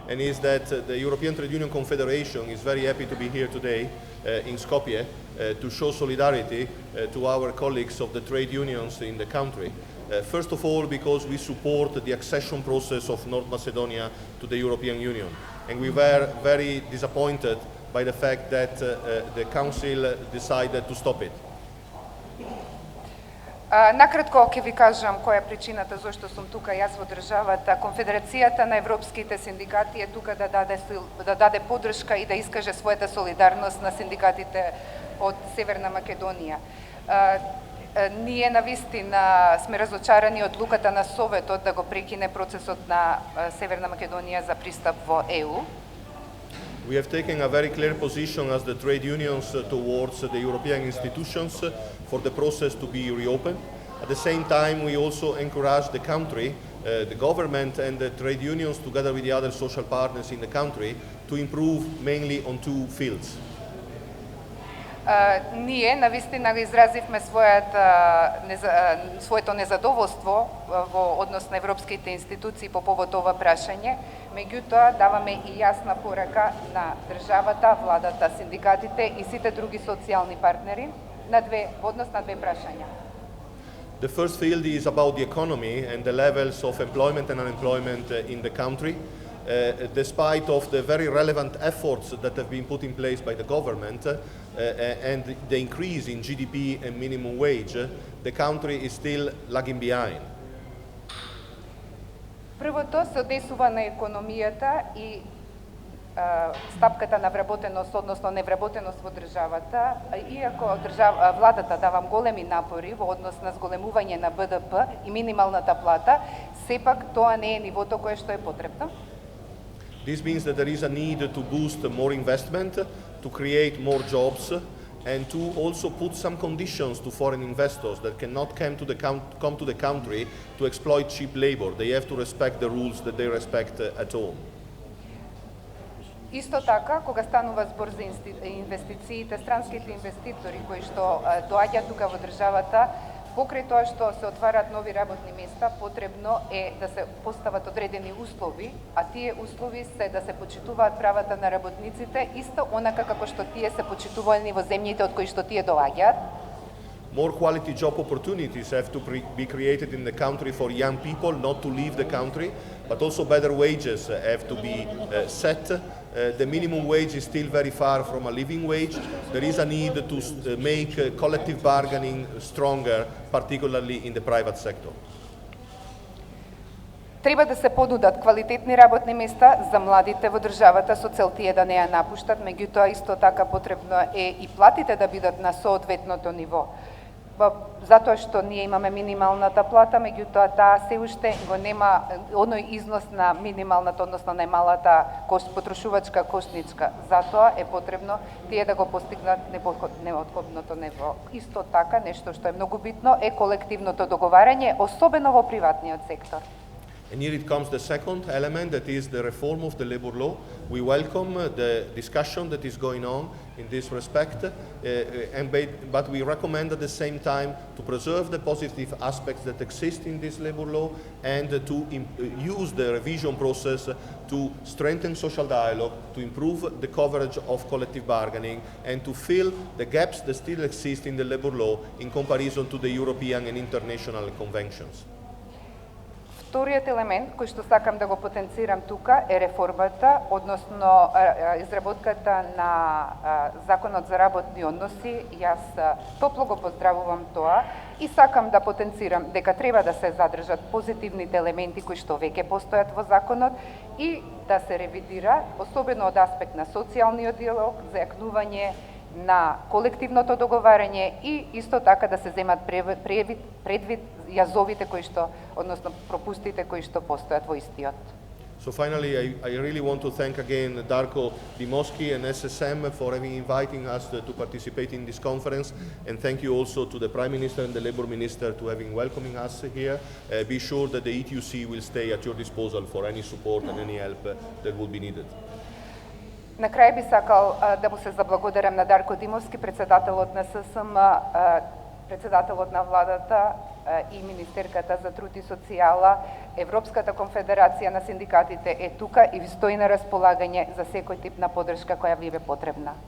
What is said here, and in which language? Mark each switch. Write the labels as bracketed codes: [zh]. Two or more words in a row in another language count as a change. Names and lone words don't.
[en] and is that the European Trade Union Confederation is very happy to be here today in Skopje to show solidarity to our colleagues of the trade unions in the country. First of all, because we support the accession process of North Macedonia to the European Union, and we were very disappointed by the fact that the Council decided to stop it. [mk] Накратко ќе ви кажам која е причината зашто сум тука јас во државата. Конфедерацијата на европските синдикати е тука да даде поддршка и да искаже својата солидарност на синдикатите од Северна Македонија. Ние навистина сме разочарани од одлуката на Советот да го прекине процесот на Северна Македонија за пристап во ЕУ. [en] We have taken a very clear position as the trade unions towards the European institutions for the process to be reopened. At the same time, we also encourage the country, the government and the trade unions together with the other social partners in the country to improve mainly on two fields. [mk] Ние навистина изразивме своето незадоволство во однос на европските институции по повод ова прашање, меѓутоа даваме и јасна порака на државата, владата, синдикатите и сите други социјални партнери во однос на две прашања. [en] The first field is about the economy and the levels of employment and unemployment in the country. Despite of the very relevant efforts that have been put in place by the government and the increase in GDP and minimum wage, the country is still lagging behind. [mk] Првото се однесува на економијата и стапката на вработеност, односно невработеност во државата, иако владата дава големи напори во однос на зголемување на БДП и минималната плата, сепак тоа не е нивото кое што е потребно. [en] This means that there is a need to boost more investment, to create more jobs, and to also put some conditions to foreign investors that cannot come to the country to exploit cheap labor. They have to respect the rules that they respect at home. [mk] Исто така, кога станува збор за инвестициите, странските инвеститори кои што доаѓаат тука во државата, покрај тоа што се отварат нови работни места, потребно е да се постават одредени услови, а тие услови се да се почитуваат правата на работниците, исто онака како што тие се почитувани во земјите од кои што тие доаѓаат. [en] More quality job opportunities have to be created in the country for young people not to leave the country, but also better wages have to be set. The minimum wage is still very far from a living wage. There is a need to make collective bargaining stronger, particularly in the private sector. [mk] Треба да се понудат квалитетни работни места за младите во државата со цел тие да не ја напуштат, меѓутоа исто така потребно е и платите да бидат на соодветното ниво. Затоа што ние имаме минималната плата, меѓутоа таа се уште го нема оној износ на минималната, односно најмалата потрошувачка кошничка. Затоа е потребно тие да го постигнат неопходното ниво. Исто така, нешто што е многу битно е колективното договарање, особено во приватниот сектор. [en] And here it comes the second element, that is the reform of the labor law. We welcome the discussion that is going on in this respect, but we recommend at the same time to preserve the positive aspects that exist in this labor law and to use the revision process to strengthen social dialogue, to improve the coverage of collective bargaining, and to fill the gaps that still exist in the labor law in comparison to the European and international conventions. [mk] Вториот елемент кој што сакам да го потенцирам тука е реформата, односно изработката на законот за работни односи. Јас топло го поздравувам тоа и сакам да потенцирам дека треба да се задржат позитивните елементи кои што веќе постојат во законот и да се ревидира, особено од аспект на социјалниот диалог, зајакнување на колективното договарање и исто така да се земат предвид јазовите кои што, односно пропустите кои што постојат во истиот. [en] So finally, I really want to thank again Darko Dimoski and SSM for having inviting us to participate in this conference, and thank you also to the Prime Minister and the Labour Minister to having welcoming us here. Be sure that the ETUC will stay at your disposal for any support and any help that will be needed. [mk] На крај би сакал да му се заблагодарам на Дарко Димовски, председателот на ССМ, председателот на владата и Министерката за труд и социјала, Европската конфедерација на синдикатите е тука и ви стои на располагање за секој тип на поддршка која ви е потребна.